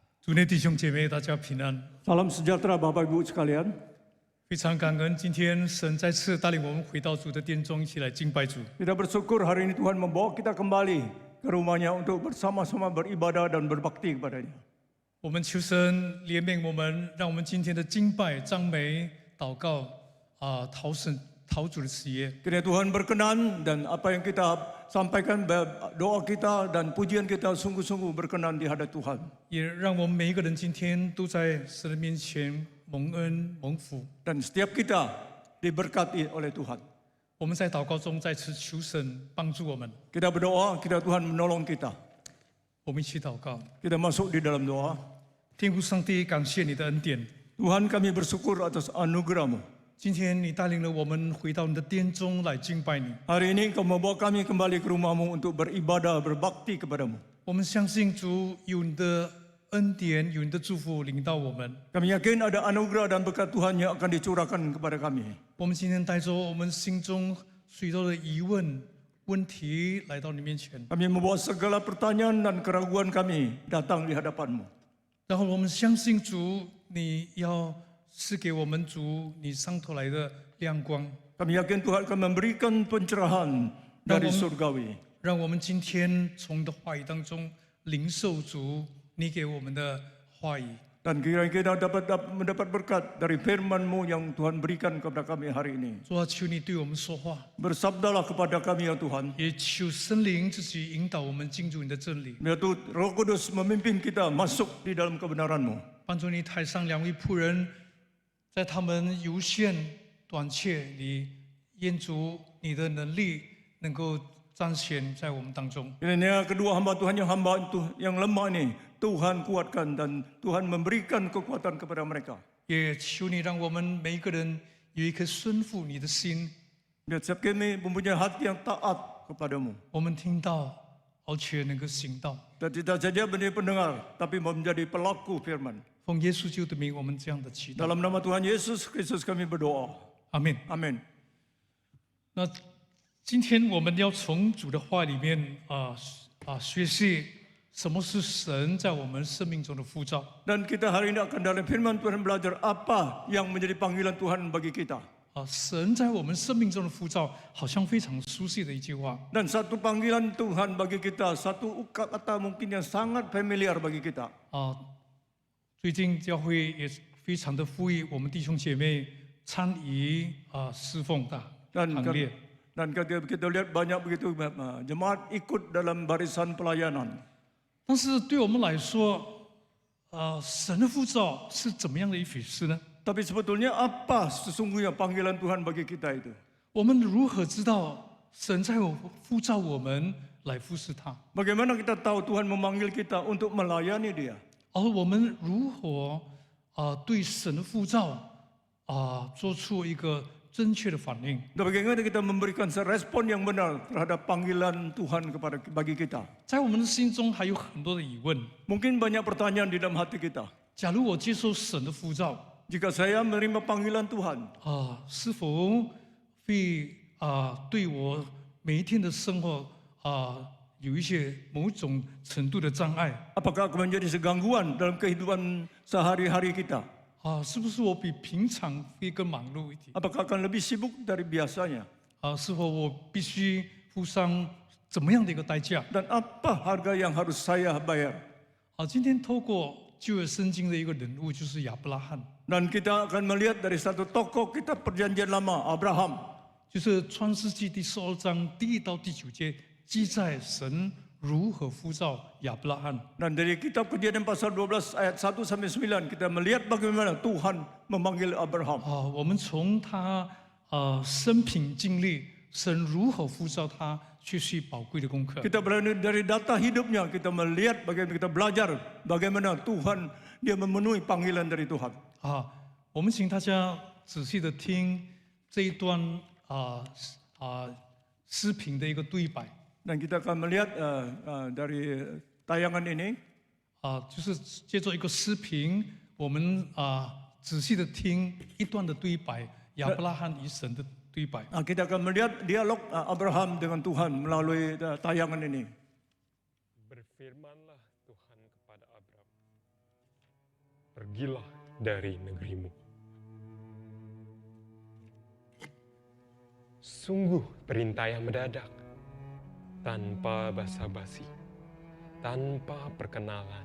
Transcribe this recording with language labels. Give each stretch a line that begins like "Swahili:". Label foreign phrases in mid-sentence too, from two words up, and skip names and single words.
Chinese: 主内弟兄姐妹，大家平安。
Indonesian: Salam sejahtera Bapak Ibu sekalian.
Chinese: 非常感恩，今天神再次带领我们回到主的殿中，一起来敬拜主。
Indonesian: Kita bersyukur hari ini Tuhan membawa kita kembali ke rumahnya untuk bersama-sama beribadah dan berbakti kepadanya.
Chinese: 我们求神怜悯我们，让我们今天的敬拜、赞美、祷告讨主的喜悦。
Indonesian: Kiranya Tuhan berkenan dan apa yang kita sampaikan, doa kita dan pujian kita sungguh-sungguh berkenan di hadapan Tuhan.
Chinese: 也让我们每一个人今天都在神的面前蒙恩蒙福。
Indonesian: Dan setiap kita diberkati oleh Tuhan.
Chinese: 我们在祷告中再次求神帮助我们。
Indonesian: Kita berdoa, kita Tuhan menolong kita.
Chinese: 我们一起祷告。
Indonesian: Kita masuk di dalam doa.
Chinese: 天父上帝，感谢你的恩典。
Indonesian: Tuhan kami bersyukur atas anugerah-Mu.
Chinese: 今天你带领了我们回到你的殿中来敬拜你。
Indonesian: Hari ini Kau membawa kami kembali ke rumah-Mu untuk beribadah, berbakti kepada-Mu.
Chinese: 我们相信主有你的恩典，有你的祝福领到我们。
Indonesian: Kami yakin ada anugerah dan berkat Tuhan yang akan dicurahkan kepada kami.
Chinese: 我们今天带着我们心中许多的疑问、问题来到你面前，
Indonesian: Kami membawa segala pertanyaan dan keraguan kami datang di hadapan-Mu.
Chinese: 然后我们相信主，你要赐给我们主你上头来的亮光，
Indonesian: Kami yakin Tuhan akan memberikan pencerahan dari surgawi.
Chinese: 让我们今天从你的话语当中领受主你给我们的话语。
Indonesian: Dan kiranya kita dapat mendapat berkat dari firman-Mu yang Tuhan berikan kepada kami hari ini.
Chinese: 主啊，求你对我们说话，
Indonesian: Bersabdalah kepada kami ya Tuhan.
Chinese: 也求圣灵自己引导我们进入你的真理。
Indonesian: Biar Tuhan Roh Kudus memimpin kita masuk di dalam kebenaran-Mu.
Chinese: 帮助你台上两位仆人，在他们有限短缺里，愿主你的能力能够彰显在我们当中。
Indonesian: Kiranya kedua hamba Tuhan yang lemah ini Tuhan kuatkan dan Tuhan memberikan kekuatan kepada mereka.
Chinese: 也求你让我们每一个人有一颗顺服你的心。
Indonesian: Biar setiap kami mempunyai hati yang taat kepadamu.
Chinese: 我们听到，而且能够行道。
Indonesian: Dan tidak saja menjadi pendengar, tapi menjadi pelaku firman.
Chinese: 奉耶稣基督的名，我们这样的祈祷。
Indonesian: Dalam nama Tuhan Yesus Kristus kami berdoa.
Chinese: 阿门。
Indonesian: Amin.
Chinese: 那今天我们要从主的话里面学习什么是神在我们生命中的呼召。
Indonesian: Dan kita hari ini akan dalam firman Tuhan belajar apa yang menjadi panggilan Tuhan bagi kita.
Chinese: 神在我们生命中的呼召，好像非常熟悉的一句话。
Indonesian: Dan satu panggilan Tuhan bagi kita, satu kata mungkin yang sangat familiar bagi kita.
Chinese: 最近教会也非常的呼吁我们弟兄姐妹参与侍奉的行列。
Indonesian: Dan kita lihat banyak begitu jemaat ikut dalam barisan pelayanan.
Chinese: 但是对我们来说，神的呼召是怎么样的一回事呢？
Indonesian: Tapi sebetulnya apa sesungguhnya panggilan Tuhan bagi kita itu?
Chinese: 我们如何知道神在呼召我们来服侍他？
Indonesian: Bagaimana kita tahu Tuhan memanggil kita untuk melayani Dia?
Chinese: 而我们如何对神的呼召做出一个正确的反应？
Indonesian: Dan bagaimana kita memberikan respon yang benar terhadap panggilan Tuhan bagi kita?
Chinese: 在我们的心中还有很多的疑问。
Indonesian: Mungkin banyak pertanyaan di dalam hati kita.
Chinese: 假如我接受神的呼召，
Indonesian: Jika saya menerima panggilan Tuhan,
Chinese: 是否会对我每一天的生活有一些某种程度的障碍？
Indonesian: apakah akan menjadi segangguan dalam kehidupan sehari-hari kita?
Chinese: 是不是我比平常会更忙碌一点？
Indonesian: Apakah akan lebih sibuk dari biasanya?
Chinese: 是否我必须付上怎么样的一个代价？
Indonesian: Dan apa harga yang harus saya bayar?
Chinese: 今天透过旧约圣经的一个人物，就是亚伯拉罕，
Indonesian: Dan kita akan melihat dari satu tokoh kitab perjanjian lama, Abraham.
Chinese: 就是创世纪第12章第1到第9节，记载神如何呼召亚伯拉罕。
Indonesian: Dan dari kitab Kejadian pasal 12 ayat 1 sampai 9 kita melihat bagaimana Tuhan memanggil Abraham.
Chinese: 我们从他生平经历，神如何呼召他学习宝贵的功课。
Indonesian: Kita dari data hidupnya kita melihat bagaimana kita belajar bagaimana Tuhan dia memenuhi panggilan dari Tuhan.
Chinese: 我们请大家仔细的听这一段视频的一个对白。
Indonesian: Dan kita akan melihat dari tayangan ini.
Chinese: 就是借助一个视频，我们仔细的听一段的对白，亚伯拉罕与神的对白。
Indonesian: Kita akan melihat dialog Abraham dengan Tuhan melalui tayangan ini. Berfirmanlah Tuhan kepada Abraham, pergilah dari negerimu. Sungguh perintah yang mendadak, tanpa basa-basi, tanpa perkenalan.